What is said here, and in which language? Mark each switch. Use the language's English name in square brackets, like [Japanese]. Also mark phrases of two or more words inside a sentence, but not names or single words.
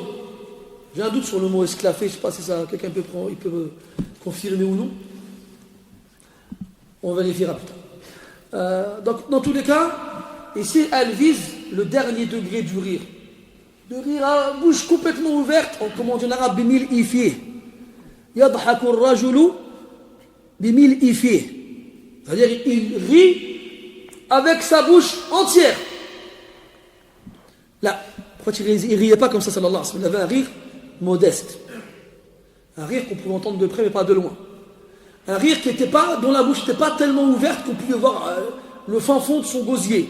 [French] J'ai un doute sur le mot esclaffé, je ne sais pas si ça, quelqu'un peut confirmer ou non. On vérifiera plus tard. Donc, dans tous les cas, ici, elle vise le dernier degré du rire. De rire à bouche complètement ouverte, comme on dit en arabe, [Arabic] بملء فيه. يضحك الرجل بملء فيه. [French] C'est-à-dire, il rit avec sa bouche entière. Là, pourquoi il ne riait pas comme ça, [Arabic] صلى الله عليه وسلم? [French] Il avait un rire modeste. Un rire qu'on pouvait entendre de près mais pas de loin. Un rire qui était pas, dont la bouche n'était pas tellement ouverte qu'on pouvait voir le fin fond de son gosier.